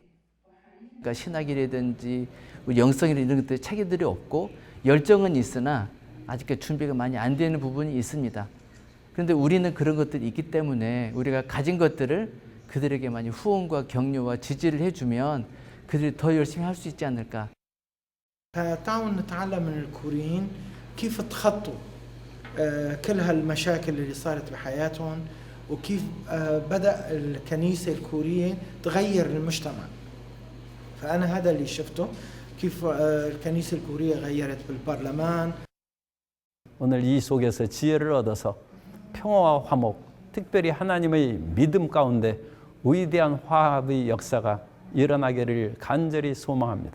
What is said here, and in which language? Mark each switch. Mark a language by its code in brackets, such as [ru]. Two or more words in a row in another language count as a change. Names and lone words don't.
[ko] 그러니까 신학이라든지 영성이라든지 이런 것들 체계들이 없고 열정은 있으나 아직까지 준비가 많이 안 되는 부분이 있습니다. 그런데 우리는 그런 것들이 있기 때문에 우리가 가진 것들을 그들에게 많이 후원과 격려와 지지를 해주면 그들이 더 열심히 할 수 있지 않을까. [ar] تعالوا نتعلم من الكوريين كيف تخطوا كل هالمشاكل اللي صارت بحياتهم وكيف بدأ الكنيسة الكورية تغير المجتمع. فأنا هذا اللي شفته كيف الكنيسة الكورية غيرت بالبرلمان. [ko] 오늘 이 속에서 지혜를 얻어서 평화와 화목, 특별히 하나님의 믿음 가운데 위대한 화합의 역사가 일어나기를 간절히 소망합니다.